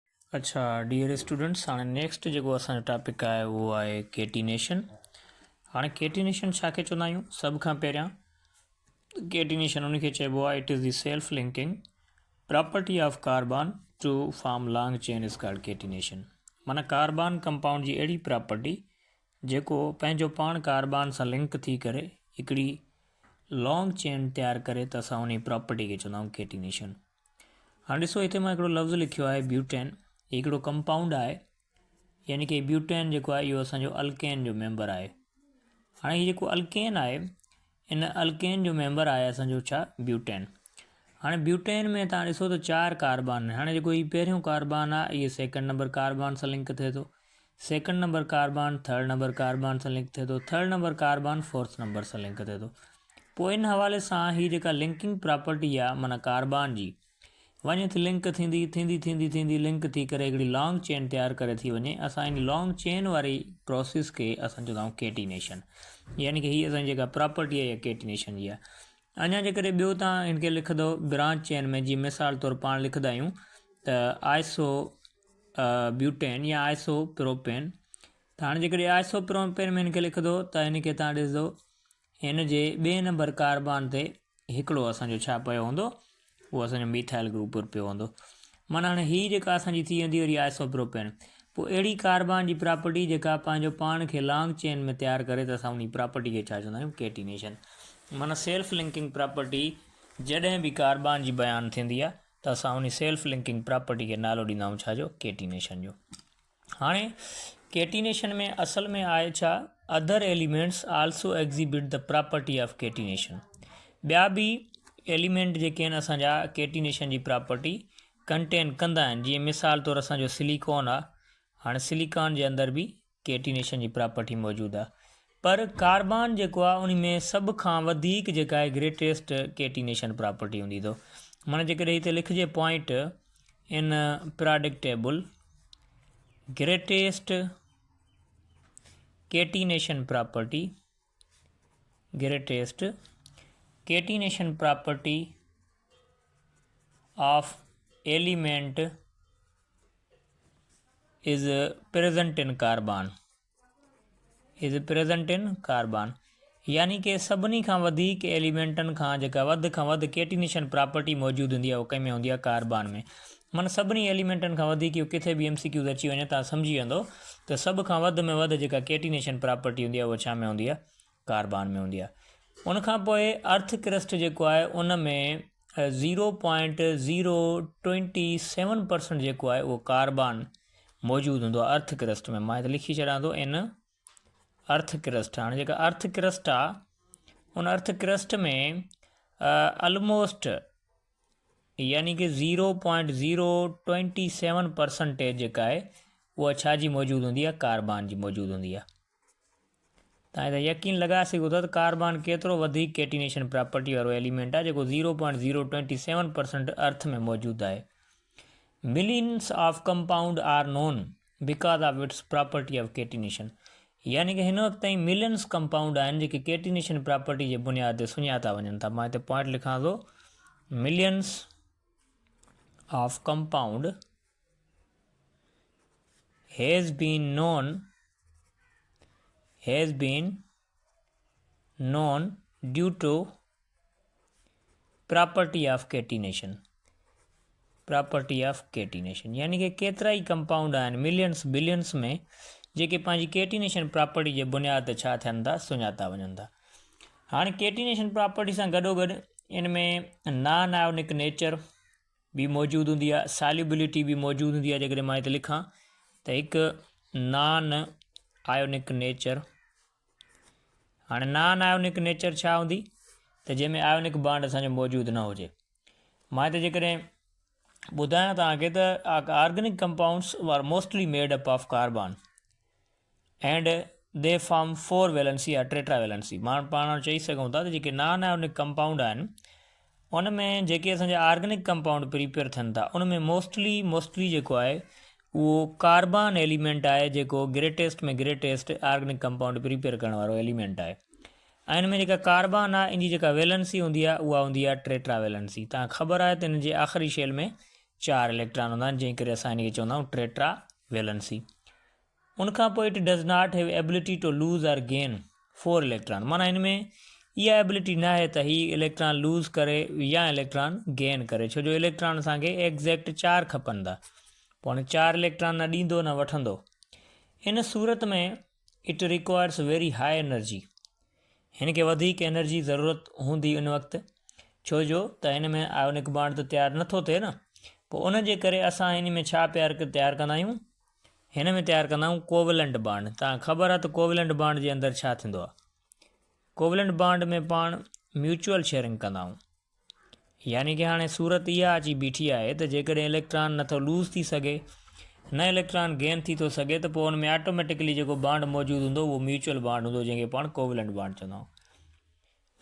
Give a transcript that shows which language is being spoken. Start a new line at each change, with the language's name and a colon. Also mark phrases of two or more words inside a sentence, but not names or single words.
English: अच्छा dear students,
Sindhi: हाणे नेक्स्ट जेको असांजो टॉपिक आहे उहो आहे केटीनेशन। हाणे केटीनेशन छा खे चवंदा आहियूं? सभ खां पहिरियां केटीनेशन उन खे चइबो आहे,
English: It is the self linking property of carbon to form long chain is called catenation.
Sindhi: माना
English: carbon compound
Sindhi: जी अहिड़ी प्रॉपर्टी जेको पंहिंजो पाण कार्बन सां लिंक थी करे हिकिड़ी
English: long chain
Sindhi: तयारु करे त असां उन प्रॉपर्टी खे चवंदा आहियूं केटीनेशन। हाणे ॾिसो, हिते मां हिकिड़ो लफ़्ज़ लिखियो आहे ब्यूटेन। हिकिड़ो कंपाउंड आहे, यानी कि ब्यूटेन जेको आहे इहो असांजो अल्केन जो मेंबर आहे। हाणे हीउ जेको अल्केन आहे, इन अल्केन जो मेंबर आहे असांजो छा? ब्यूटेन। हाणे ब्यूटेन में तव्हां ॾिसो त 4 कार्बन। हाणे जेको हीउ पहिरियों कार्बन आहे इहे
English: second number carbon
Sindhi: सां लिंक थिए थो,
English: second number carbon third number carbon
Sindhi: सां लिंक थिए थो,
English: third number carbon fourth number
Sindhi: सां लिंक थिए थो। पोइ इन हवाले सां हीअ जेका
English: linking property
Sindhi: आहे माना कार्बन जी, वञे थी लिंक थींदी लिंक थी करे हिकिड़ी
English: long chain
Sindhi: तयारु करे थी वञे। असां इन
English: long chain
Sindhi: वारी प्रोसेस खे असां चवंदा आहियूं केटीनेशन, यानी कि हीअ असांजी जेका प्रॉपर्टी आहे इहा केटीनेशन जी आहे। अञा जेकॾहिं ॿियो तव्हां हिनखे लिखंदो
English: branch chain
Sindhi: में, जीअं मिसाल तौरु पाण लिखंदा आहियूं त
English: iso butane
Sindhi: या
English: iso propane.
Sindhi: त हाणे जेकॾहिं
English: iso propane
Sindhi: में हिनखे लिखंदो त हिनखे तव्हां ॾिसंदो हिन जे ॿिए
English: number carbon
Sindhi: ते हिकिड़ो असांजो छा पियो हूंदो? उहो असांजो
English: methyl group
Sindhi: पियो हूंदो। माना हाणे हीअ जेका असांजी थी वेंदी वरी आइसोप्रोपेन। पोइ अहिड़ी कार्बन जी प्रॉपर्टी जेका पंहिंजो पाण खे
English: long chain
Sindhi: में तयारु करे त असां उन प्रॉपर्टी खे छा चवंदा आहियूं? केटीनेशन। माना
English: self linking property
Sindhi: जॾहिं बि कार्बन जी बयानु थींदी आहे त असां उन
English: self linking property
Sindhi: खे नालो ॾींदा आहियूं छाजो? केटीनेशन जो। हाणे केटीनेशन में असल में आहे छा?
English: अदर एलिमेंट्स आल्सो एग्ज़िबिट द प्रॉपर्टी ऑफ केटीनेशन।
Sindhi: ॿिया बि एलिमेंट जेके आहिनि असांजा केटीनेशन जी
English: property contain
Sindhi: कंदा आहिनि। जीअं मिसाल तौरु असांजो सिलिकॉन आहे। हाणे सिलिकॉन जे अंदरि बि केटीनेशन जी प्रॉपर्टी मौजूदु आहे, पर कार्बन जेको आहे उन में सभ खां वधीक जेका आहे
English: greatest catenation property
Sindhi: हूंदी अथव। माना जेकॾहिं हिते लिखिजे
English: point in product table greatest catenation property, greatest catenation property of element is present in carbon, is present in carbon, is present in carbon।
Sindhi: यानी कि सभिनी खां वधीक एलिमेंटनि खां जेका वधि खां वधि
English: catenation property
Sindhi: मौजूदु हूंदी आहे उहो कंहिं में हूंदी आहे? कार्बन में। माना सभिनी एलिमेंटनि खां वधीक, इहो किथे बि MCQ अची वञे तव्हां सम्झी वेंदो त सभ खां वधि में वधि जेका
English: catenation property
Sindhi: हूंदी आहे उहा छा में हूंदी आहे? कार्बन में हूंदी आहे। उनखां पोइ
English: earth crust
Sindhi: जेको आहे उन में 0.027% जेको आहे उहो कार्बन मौजूदु हूंदो आहे
English: earth crust
Sindhi: में। मां हिते लिखी छॾां थो इन
English: earth crust.
Sindhi: हाणे जेका
English: earth crust
Sindhi: आहे उन
English: earth crust
Sindhi: में ऑलमोस्ट यानी कि 0.027% जेका आहे उहा छा जी मौजूदु हूंदी आहे? कार्बन जी मौजूदु हूंदी आहे। तव्हां हिते यकीन लॻाए सघो था त कार्बन केतिरो वधीक
English: catenation property
Sindhi: वारो एलिमेंट आहे जेको 0.027% अर्थ में मौजूदु आहे।
English: Millions of compound are known because of its property of catenation.
Sindhi: यानी कि हिन वक़्तु ताईं
English: millions compound
Sindhi: आहिनि जेके
English: catenation property
Sindhi: जे बुनियाद ते सुञाता वञनि था। मां हिते पॉइंट लिखां थो,
English: Millions of compound has been known due to property of catenation, property of catenation, property of catenation।
Sindhi: यानी कि केतिरा ई कंपाउंड आहिनि
English: millions billions
Sindhi: में जेके पंहिंजी
English: catenation property
Sindhi: जे बुनियाद ते छा थियनि था? सुञाता वञनि था। हाणे
English: catenation property
Sindhi: सां गॾोगॾु इन में
English: non ionic nature
Sindhi: बि मौजूदु हूंदी आहे, सॉल्युबिलिटी बि मौजूदु हूंदी आहे। जेकॾहिं मां हिते लिखां त हिकु
English: non ionic nature.
Sindhi: हाणे
English: non ionic nature
Sindhi: छा हूंदी? त जंहिंमें
English: ionic bond
Sindhi: असांजो मौजूदु न हुजे। मां हिते जेकॾहिं ॿुधायां तव्हांखे त
English: organic compounds are mostly made up of carbon and they form 4 valency या tetravalency।
Sindhi: पाण चई सघूं था त जेके
English: non ionic compound
Sindhi: आहिनि उन में जेके असांजा
English: organic compound prepare
Sindhi: थियनि था उन में मोस्टली जेको आहे उहो
English: carbon element
Sindhi: आहे जेको ग्रेटेस्ट में ग्रेटेस्ट
English: organic compound prepare
Sindhi: करण वारो एलिमेंट आहे। ऐं इन में जेका कार्बन आहे इन जी जेका वैलेंसी हूंदी आहे उहा हूंदी आहे टेट्रावैलेंसी। तव्हां ख़बर आहे त इन जे आख़िरी शेल में 4 इलेक्ट्रॉन हूंदा आहिनि, जंहिं करे असां हिनखे चवंदा आहियूं
English: tetra valency.
Sindhi: उनखां पोइ
English: it does not have ability to lose or gain 4 electron,
Sindhi: माना हिन में इहा एबिलिटी न आहे त हीउ
English: electron lose
Sindhi: करे या
English: electron gain
Sindhi: करे, छो जो इलेक्ट्रॉन असांखे एग्ज़ैक्ट 4 खपनि था, पोइ हाणे 4 इलेक्ट्रॉन न ॾींदो न वठंदो। इन सूरत में
English: it requires very high energy,
Sindhi: हिन खे वधीक एनर्जी ज़रूरत हूंदी उन वक़्तु, छो जो त हिन में
English: ionic bond
Sindhi: त तयारु नथो थिए न। पोइ उन जे करे असां हिन में छा तयारु कंदा आहियूं, हिन में तयारु कंदा आहियूं
English: covalent bond.
Sindhi: तव्हां ख़बर आहे त
English: covalent bond
Sindhi: जे अंदरि छा थींदो आहे।
English: covalent bond
Sindhi: में पाण
English: mutual sharing
Sindhi: कंदा आहियूं, यानी कि हाणे सूरत इहा अची बीठी आहे त जेकॾहिं इलेक्ट्रॉन नथो लूज़ थी सघे, न
English: electron gain
Sindhi: थी थो सघे, त पोइ हुन में ऑटोमेटिकली जेको बॉन्ड मौजूदु हूंदो उहो
English: mutual bond
Sindhi: हूंदो, जंहिंखे पाण
English: covalent bond
Sindhi: चवंदा आहियूं।